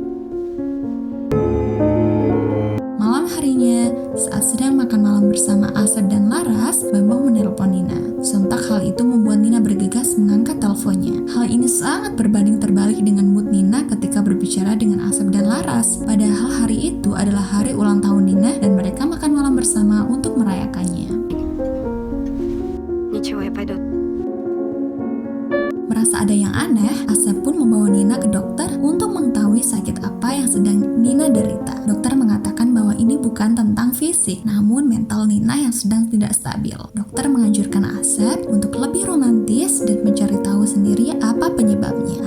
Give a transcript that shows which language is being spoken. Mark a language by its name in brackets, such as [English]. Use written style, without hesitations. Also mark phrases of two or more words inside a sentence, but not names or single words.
[Indonesian] Malam harinya, saat sedang makan malam bersama Asep dan Laras, Bambang menelpon Nina. Sontak hal itu membuat Nina bergegas mengangkat teleponnya. Hal ini sangat berbanding terbalik dengan mood Nina ketika berbicara dengan Asep dan Laras. Padahal hari itu adalah hari ulang tahun Nina dan mereka makan malam bersama untuk merayakannya. [Russian] Ничего, я пойду. [Indonesian] Merasa ada yang aneh, Asep pun membawa Nina ke dokter untuk mengetahui sakit apa yang sedang Nina derita. Dokter mengatakan bahwa ini bukan tentang fisik, namun mental Nina yang sedang tidak stabil. Dokter menganjurkan Asep untuk lebih romantis dan mencari tahu sendiri apa penyebabnya.